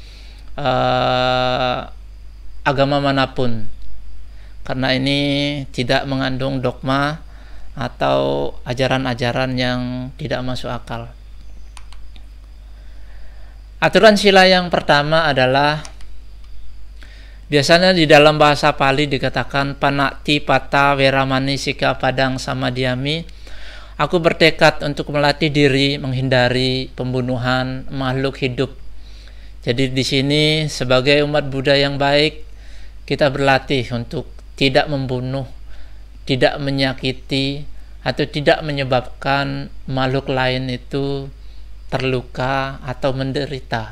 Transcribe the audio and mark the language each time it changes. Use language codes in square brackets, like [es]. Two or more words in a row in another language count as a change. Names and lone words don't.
[id] agama manapun, karena ini tidak mengandung dogma atau ajaran-ajaran yang tidak masuk akal. Aturan sila yang pertama adalah, biasanya di dalam bahasa Pali dikatakan [pi] panati pata weramani sika padang samadhyami. [id] Aku bertekad untuk melatih diri menghindari pembunuhan makhluk hidup. Jadi di sini sebagai umat Buddha yang baik, kita berlatih untuk tidak membunuh, tidak menyakiti, atau tidak menyebabkan makhluk lain itu terluka atau menderita.